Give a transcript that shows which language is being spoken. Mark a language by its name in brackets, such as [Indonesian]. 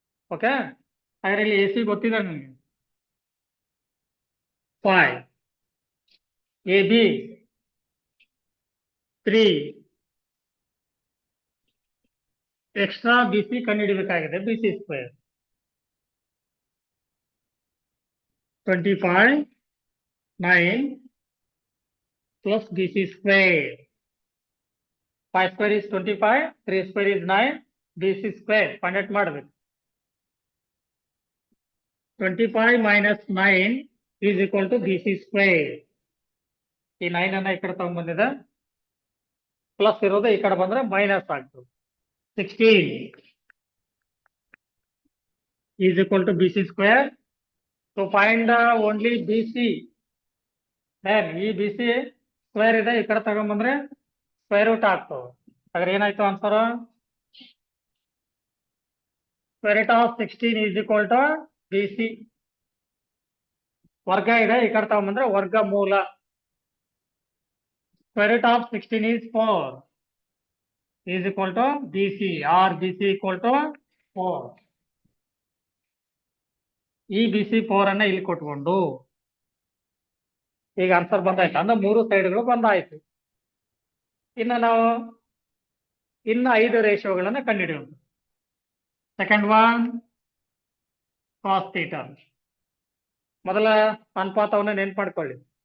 [Kannada] Okay, ಹಾಗಾದ್ರೆ ಇಲ್ಲಿ A C ಗೊತ್ತಿದೆ ನನಗೆ 5, A B 3, extra B C ಕಂಡುಹಿಡಬೇಕಾಗಿದೆ. [English] B C square 25, 9 plus bc square. 5 square is 25, 3 square is 9, bc square find out [Kannada] ಮಾಡಬೇಕು. [English] 25 minus 9 is equal to bc square. [Kannada] ಈ 9 ಅನ್ನ ಈ ಕಡೆ ತಗೊಂಡ್ಬಂದಿದೆ, plus ಇರೋದು ಈ ಕಡೆ ಬಂದ್ರೆ ಮೈನಸ್ ಆಗ್ತದೆ. [English] 16 is equal to bc square. To find only bc, then [Kannada] ಈ bc ಸ್ಕ್ವೇರ್ ಇದೆ, ಈ ಕಡೆ ತಗೊಂಡ್ಬಂದ್ರೆ ಸ್ಕ್ವೇರ್ ರೂಟ್ ಆಗ್ತವೆ. ಹಾಗಾದ್ರೆ ಏನಾಯ್ತು answer? [English] Square root of 16 is equal to bc. [Kannada] ವರ್ಗ ಇದೆ, ಈ ಕಡೆ ತಗೊಂಡ್ಬಂದ್ರೆ ವರ್ಗ ಮೂಲ. [English] Square root of 16 is 4 is equal to bc, or bc equal to 4. [Kannada] ಈ bc 4 ಅನ್ನ ಇಲ್ಲಿ ಕೊಟ್ಕೊಂಡು ಈಗ ಆನ್ಸರ್ ಬಂದಾಯ್ತು. ಅಂದ್ರೆ 3 ಸೈಡ್ಗಳು ಬಂದಾಯ್ತು. ಇನ್ನು ನಾವು 5 ರೇಷಿಯೋಗಳನ್ನ ಕಂಡುಹಿಡಿಯೋಣ. [English] Second one cos theta. [Kannada] ಮೊದಲ ಅನುಪಾತವನ್ನು ನೆನ್ಪು ಮಾಡ್ಕೊಳ್ಳಿ.